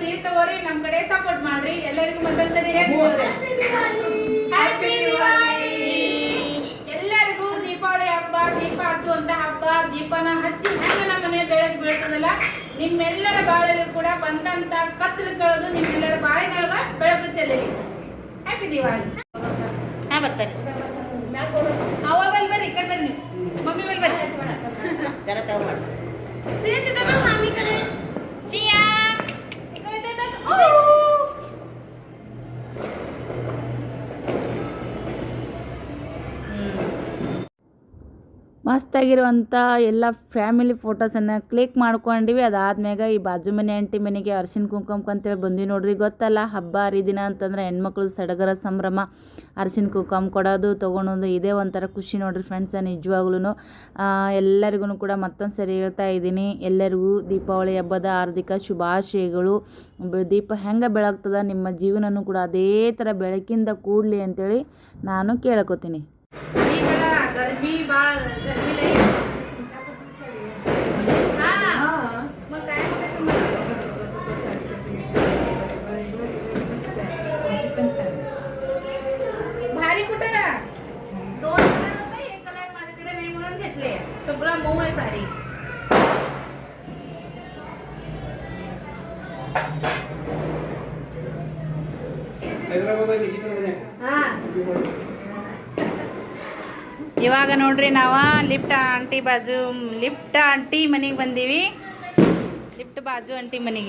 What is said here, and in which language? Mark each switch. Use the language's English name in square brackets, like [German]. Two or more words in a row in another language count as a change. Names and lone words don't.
[Kannada] ಸೀರೆ ತಗೋರಿ ನಮ್ಮ ಕಡೆ ಸಪೋರ್ಟ್ ಮಾಡ್ರಿ ಎಲ್ಲರಿಗೂ ಮತ್ತೊಂದ್ಸರಿ ಹೇಳ್ತೀವಿ [English] happy Diwali [Kannada] ಎಲ್ಲರಿಗೂ ದೀಪಾವಳಿ ಹಬ್ಬ ದೀಪ ಹಚ್ಚುವಂತ ಹಬ್ಬ ದೀಪನ ಹಚ್ಚಿ ಹೆಂಗ ನಮ್ಮ ಮನೆ ಬೆಳಗ್ಗೆ ಬೀಳ್ತದಲ್ಲ ನಿಮ್ಮೆಲ್ಲರ ಬಾಳಲ್ಲಿ ಕೂಡ ಬಂದಂತ ಕತ್ತಲು ಕಳೆದು ನಿಮ್ಮೆಲ್ಲರ ಬಾಳಿನೊಳಗ ಬೆಳಕು ಚೆಲ್ಲಲಿ [English] happy Diwali [Kannada] ಹಾ ಬರ್ತಾರೆ ಅವ ಬಲ್ ಬರ್ರಿ ಈ ಕಡೆ ಬರ್ರಿ ನೀವು ಮಮ್ಮಿ ಬಲ್ ಬರ್ರಿ [Marathi] मामी कडे [Kannada] ಚಿಯಾ ಮಸ್ತಾಗಿರುವಂಥ ಎಲ್ಲ [English] family photos [Kannada] ಕ್ಲಿಕ್ ಮಾಡ್ಕೊಂಡಿವಿ ಅದಾದ್ಮ್ಯಾಗ ಈ ಬಾಜು ಮನೆ ಆಂಟಿ ಮನೆಗೆ ಅರಿಶಿನ ಕುಂಕುಮಕ್ಕೆ ಅಂತೇಳಿ ಬಂದ್ವಿ ನೋಡ್ರಿ ಗೊತ್ತಲ್ಲ ಹಬ್ಬ ಹರಿದಿನ ಅಂತಂದ್ರೆ ಹೆಣ್ಮಕ್ಳು ಸಡಗರ ಸಂಭ್ರಮ ಅರಿಶಿನ ಕುಂಕುಮ ಕೊಡೋದು ತೊಗೊಳೋದು ಇದೇ ಒಂಥರ ಖುಷಿ ನೋಡ್ರಿ ಫ್ರೆಂಡ್ಸ್ ನಿಜವಾಗ್ಲೂ ಎಲ್ಲರಿಗೂ ಕೂಡ ಮತ್ತೊಂದು ಸರಿ ಹೇಳ್ತಾ ಇದ್ದೀನಿ ಎಲ್ಲರಿಗೂ ದೀಪಾವಳಿ ಹಬ್ಬದ ಹಾರ್ದಿಕ ಶುಭಾಶಯಗಳು ದೀಪ ಹೆಂಗೆ ಬೆಳಗ್ತದ ನಿಮ್ಮ ಜೀವನನೂ ಕೂಡ ಅದೇ ಥರ ಬೆಳಕಿಂದ ಕೂಡಲಿ ಅಂತೇಳಿ ನಾನು ಕೇಳ್ಕೊತೀನಿ [Marathi] गरमी बाळ गरमी लई मग काय होतं तुम्हाला भारी कुठं 2000 रुपये हे कलर माझ्याकडे नाही म्हणून घेतले सगळं मऊ आहे साडी [Kannada] ಇವಾಗ ನೋಡ್ರಿ ನಾವು [English] lift aunty [Kannada] ಮನೆಗೆ ಬಂದೀವಿ ಲಿಫ್ಟ್ ಬಾಜು ಆಂಟಿ ಮನೆಗೆ